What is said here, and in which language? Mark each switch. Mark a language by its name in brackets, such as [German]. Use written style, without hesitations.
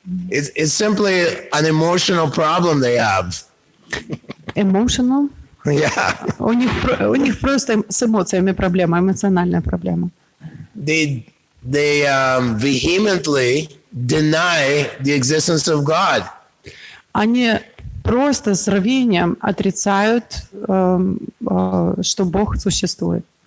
[English] It's simply an emotional problem they have. Emotional? Yeah. [Russian] У них просто с эмоциями проблема, эмоциональная проблема. [English] They vehemently deny the existence of God. [Russian] Они просто с рвением отрицают, что Бог существует.